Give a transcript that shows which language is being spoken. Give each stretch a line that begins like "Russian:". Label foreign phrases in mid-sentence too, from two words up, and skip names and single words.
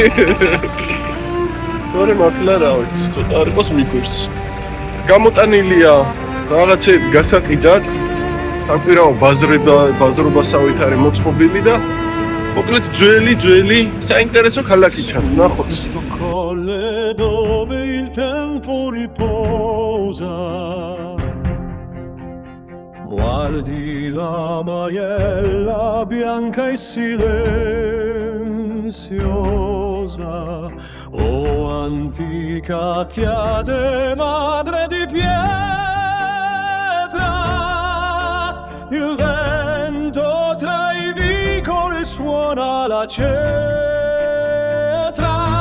Georgian: თორემ მართლა რა ვიცი, ცოტა არ იყოს მიგვირს. გამოტანილია რაღაცები გასაყიდად, საკვირაო ბაზრობასავით არის მოწყობილი და მოკლედ ძველი საინტერესო ქალაქი ჩანს, ნახოთ.
Italian: Questo colle dove il tempo riposa, guardi la maiella bianca e silenziosa, oh antica Tiade, madre di pietra, il vento tra i vicoli suona la cetra.